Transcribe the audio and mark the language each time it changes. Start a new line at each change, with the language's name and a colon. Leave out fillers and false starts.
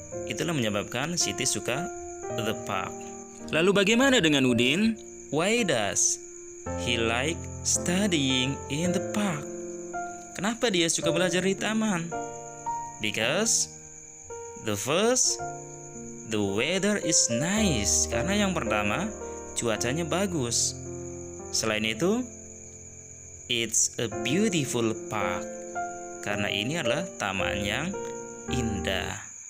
Indonesian: Itulah menyebabkan Siti suka
English: the park.
Indonesian: Lalu bagaimana dengan Udin?
English: Why does he like studying in the park?
Indonesian: Kenapa dia suka belajar di taman?
English: Because the weather is nice.
Indonesian: Karena yang pertama, cuacanya bagus. Selain itu,
English: it's a beautiful park.
Indonesian: Karena ini adalah taman yang indah.